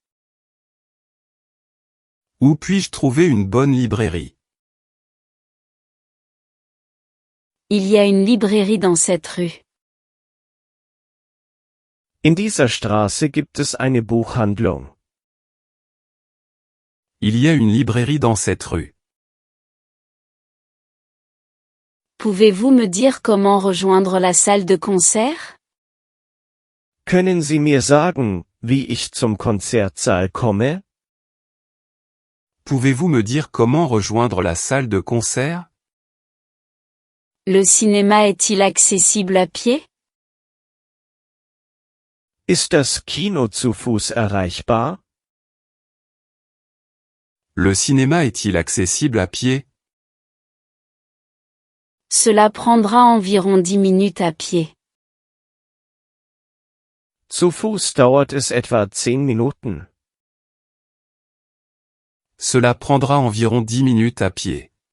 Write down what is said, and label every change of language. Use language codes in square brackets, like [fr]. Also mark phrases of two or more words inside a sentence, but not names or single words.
[fr] Où puis-je trouver une bonne librairie? Il y a une librairie dans cette rue. [de] In dieser Straße gibt es eine Buchhandlung. [fr] Il y a une librairie dans cette rue. Pouvez-vous me dire comment rejoindre la salle de concert? [de] Können Sie mir sagen, wie ich zum Konzertsaal komme? [fr] Pouvez-vous me dire comment rejoindre la salle de concert? Le cinéma est-il accessible à pied? [de] Ist das Kino zu Fuß erreichbar? [fr] Le cinéma est-il accessible à pied? Cela prendra environ 10 minutes à pied. [de] Zu Fuß dauert es etwa 10 Minuten. [fr] Cela prendra environ 10 minutes à pied.